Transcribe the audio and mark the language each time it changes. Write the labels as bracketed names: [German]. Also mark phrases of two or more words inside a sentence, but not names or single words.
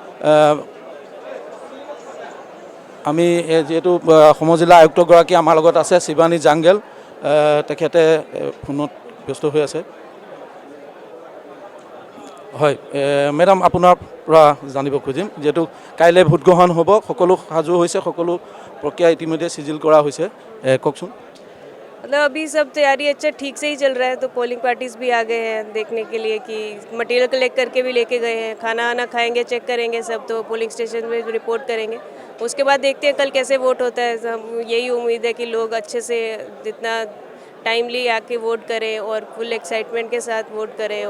[Assamese] আমি যিহেতু সমজিল্লা আয়ুক্তগৰাকী আমাৰ লগত আছে, শিৱানী জাংগেল, তেখেতে ফোনত ব্যস্ত হৈ আছে। হয় মেডাম, আপোনাৰ পৰা জানিব খুজিম, যিহেতু কাইলৈ ভোটগ্ৰহণ হ'ব, সকলো সাজু হৈছে, সকলো প্ৰক্ৰিয়া ইতিমধ্যে চিজিল কৰা হৈছে, কওকচোন। [Hindi] मतलब अभी सब तैयारी अच्छा ठीक से ही चल रहा है, तो [English] polling parties [Hindi] भी आ गए हैं देखने के लिए कि [English] material collect [Hindi] करके भी लेके गए हैं, खाना आना खाएंगे, चेक करेंगे सब, तो [English] polling station [Hindi] में रिपोर्ट करेंगे। उसके बाद देखते हैं कल कैसे वोट होता है। हम यही उम्मीद है कि लोग अच्छे से जितना टाइमली आके वोट करें और [English] full excitement [Hindi] के साथ वोट करें।